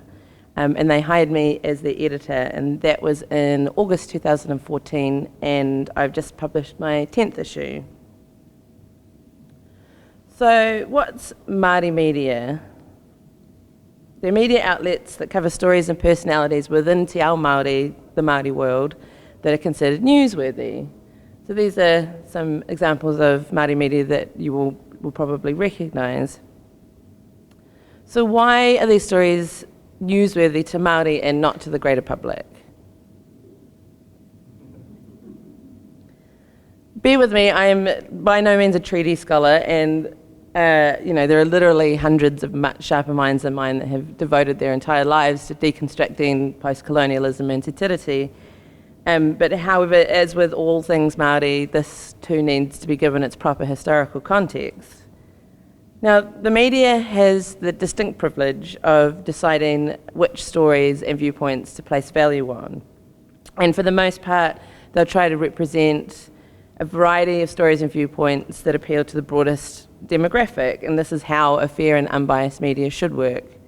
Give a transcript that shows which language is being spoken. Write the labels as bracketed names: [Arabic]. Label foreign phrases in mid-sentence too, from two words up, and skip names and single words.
[English] And they hired me as their editor, and that was in August 2014, and I've just published my 10th issue. So what's Māori media? They're media outlets that cover stories and personalities within [Māori] te ao Māori, [English] the Māori world, that are considered newsworthy. So these are some examples of Māori media that you will probably recognise. So why are these stories newsworthy to Māori and not to the greater public? Bear with me, I am by no means a treaty scholar, and there are literally hundreds of much sharper minds than mine that have devoted their entire lives to deconstructing post-colonialism and [Māori] te tiriti. [English] But however, as with all things Māori, this too needs to be given its proper historical context. Now, the media has the distinct privilege of deciding which stories and viewpoints to place value on. And for the most part, they'll try to represent a variety of stories and viewpoints that appeal to the broadest demographic, and this is how a fair and unbiased media should work.